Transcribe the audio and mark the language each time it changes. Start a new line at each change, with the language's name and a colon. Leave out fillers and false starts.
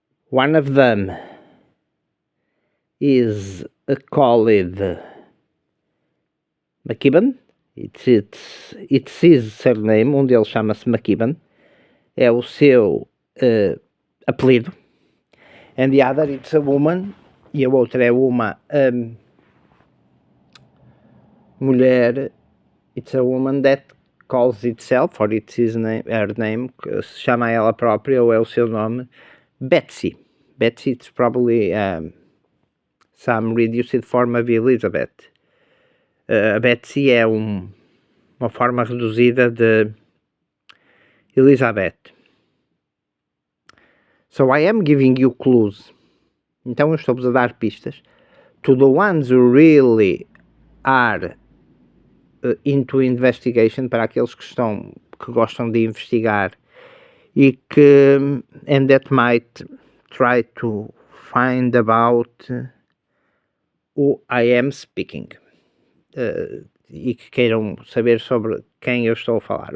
English: One of them is called McKibben. It's his surname,
Portuguese: um deles chama-se McKibben, é o seu apelido,
English: and the other it's a woman,
Portuguese: e a outra é uma mulher,
English: it's a woman that calls itself, or it's her name,
Portuguese: que se chama ela própria, ou é o seu nome, Betsy.
English: Betsy, it's probably some reduced form of Elizabeth.
Portuguese: Betsy é uma forma reduzida de Elizabeth.
English: So I am giving you clues
Portuguese: Então eu estou-vos a dar pistas.
English: To the ones who really are into investigation,
Portuguese: para aqueles que gostam de investigar e que
English: and that might try to find about who I am speaking,
Portuguese: e que queiram saber sobre quem eu estou a falar.